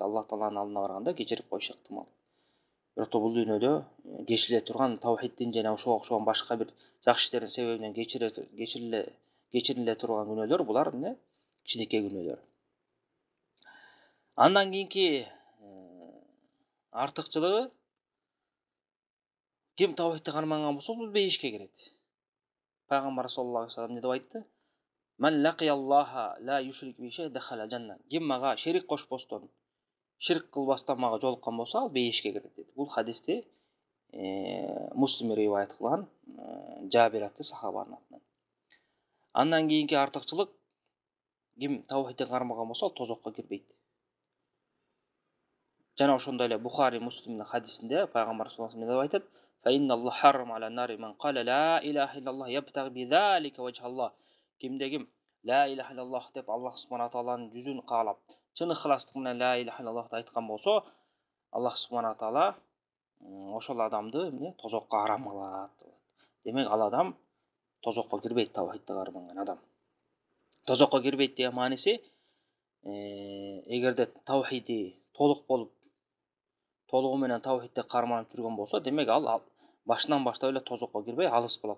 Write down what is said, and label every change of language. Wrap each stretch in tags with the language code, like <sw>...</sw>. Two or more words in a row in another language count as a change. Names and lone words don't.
<ky>Аллах тааланын алдына барганда кечирип коюш ыктымал. Бирок бул дүйнөдө кечириле турган тавхиддин жана ошого окшогон башка бир жакшы иштердин себебинен кечириле турган күнөөлөр, булар эмне? Кичинекей күнөөлөр. Андан кийинки артыкчылыгы, ким тавхидти карманган болсо, бул бейишке кирет. Пайгамбар</ky> <ar>صلى الله عليه وسلم</ar> <ky>не деп айтты?</ky> <ar>من لقي الله لا يشرك به شيئا دخل الجنة.</ar> <ky>Ким мага шерик кошпостон, ширк кылбастан мага жолуккан болсо, ал бейишке кирет дейт. Бул хадисти Муслим риваят кылган, Жабир аттуу сахабанын атынан. Андан кийинки артыкчылык, ким тавхидти кармаган болсо, ал тозокко кирбейт. Жана ошондой эле Бухари Муслимдин хадисинде пайгамбар</ky> <ar>صلى الله عليه وسلم</ar> <ky>деп айтат:</ky> <ar>"فإن الله حرم على النار من قال لا إله إلا الله يبتغي بذلك وجه الله."</ar> <ky>Кимде ким</ky> <ar>لا إله إلا الله</ar> <ky>деп Аллах субхана тааланын жүзүн каалап, чын ыхластык менен ла илаха иллаллахты айткан болсо, Аллах субхана таала ошол адамды эмне тозокко арам кылат. Демек ал адам тозокко кирбейт, тавхидти карманган адам. Тозокко кирбейт деген мааниси, эгерде тавхиди толук болуп, толугу менен тавхидти карманып жүргөн болсо, демек ал башынан баштап эле тозокко кирбей алыс болот.</ky>